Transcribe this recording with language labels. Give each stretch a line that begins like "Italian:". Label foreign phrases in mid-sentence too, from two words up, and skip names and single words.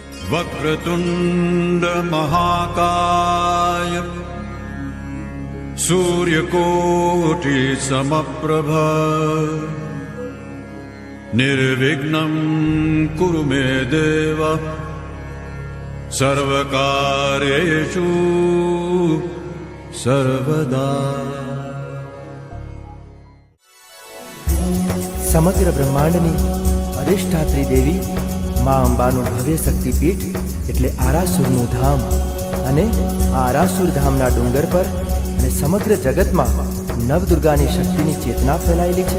Sanskrit: वक्रतुंड महाकाय सूर्यकोटि समप्रभ निर्विघ्नं कुरु मे देव सर्वकार्येषु सर्वदा।
Gujarati: સમગ્ર બ્રહ્માંડની અધિષ્ઠાત્રી દેવી મા અંબાનું ભવ્ય શક્તિપીઠ એટલે આરાસુરનું ધામ, અને આ આરાસુર ધામના ડુંગર પર અને સમગ્ર જગતમાં નવદુર્ગાની શક્તિની ચેતના ફેલાયેલી છે।